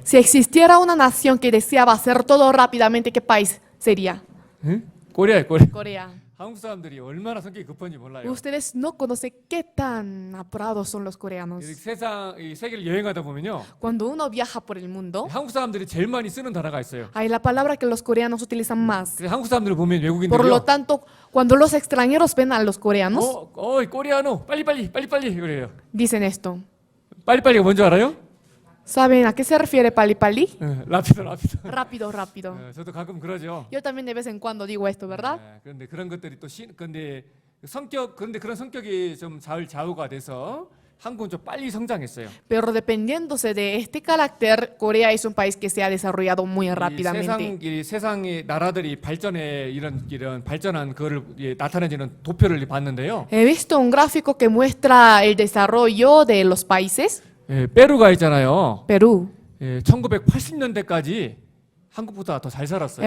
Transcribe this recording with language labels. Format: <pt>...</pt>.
<es>Si existiera una nación que deseaba hacer todo rápidamente, ¿qué país sería?</es> <ko>응? 코리아예요, 코리아.</ko> <es>Corea.</es> <ko>한국 사람들이 얼마나 성격이 급한지 몰라요.</ko> <es>Ustedes no conocen qué tan apurados son los coreanos.</es> <ko>이 세계를 여행하다 보면요,</ko> <es>Cuando uno viaja por el mundo,</es> <ko>한국 사람들이 제일 많이 쓰는 단어가 있어요.</ko> <es>hay la palabra que los coreanos utilizan más.</es> <ko>그래서 한국 사람들을 보면</ko> <es>Por lo</es> <ko>외국인들이요,</ko> <es>tanto, cuando los extranjeros ven a los coreanos,</es> <ko>코리아노, 빨리 그래요.</ko> <es>dicen esto.</es> <ko>빨리가 뭔지 알아요?</ko> <es>¿Saben a qué se refiere pali pali? 라피도. Rápido, rápido.</es> <ko>저도 가끔 그러죠.</ko> <es>Yo también de vez en cuando digo esto, ¿verdad?</es> <ko>그런데 그런 것들이 그런데 그런 성격이 좀 좌우가 돼서 한국은 좀 빨리 성장했어요.</ko> <es>Pero dependiéndose de este carácter, Corea es un país que se ha desarrollado muy</es> <ko>이</ko> <es>rápidamente.</es> <ko>세상의 나라들이 발전에 이런 발전한 그걸 나타내지는 도표를 봤는데요.</ko> <es>He visto un gráfico que muestra el desarrollo de los países.</es> <ko>페루가 있잖아요.</ko> <es>Perú,</es> <ko>1980년대까지 한국보다 더 잘 살았어요.</ko>